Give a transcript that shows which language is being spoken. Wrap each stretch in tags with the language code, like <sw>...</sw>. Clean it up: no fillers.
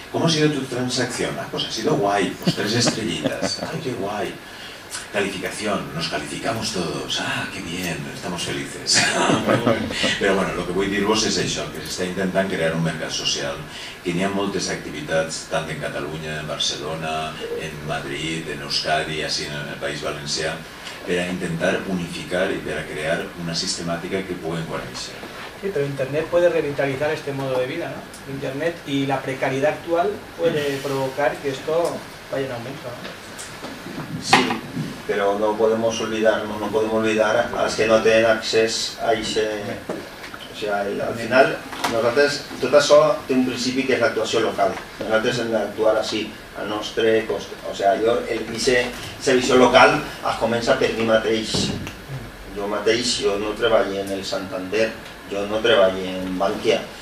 <es>¿Cómo ha sido tu transacción? Ah, pues ha sido guay, pues 3 estrellitas. Ay, qué guay. Calificación, nos calificamos todos. Ah, qué bien, estamos felices.</es> <ca>Però bueno, el que vull dir-vos és això, que s'està intentant crear un mercat social, que n'hi ha moltes activitats, tant en Catalunya, en Barcelona, en Madrid, en Euskadi, així en el País Valencià, per a intentar unificar</ca> <es>y para crear una sistemática que pueden</es> <ca>conèixer.</ca> <es>Sí, pero Internet puede revitalizar este modo de vida, ¿no? Internet y la precariedad actual puede provocar que esto vaya en aumento, ¿no? Sí, pero no podemos olvidar a los que no tienen acceso a ese...</es> <ca>O sea, al final, nosaltres, tot això té un principi que és l'actuació local. Nosaltres hem d'actuar així, al nostre cost. O sigui, aquesta visió local es comença per mi mateix. Jo mateix, jo no treballo en el Santander, jo no treballo en Bankia.</ca>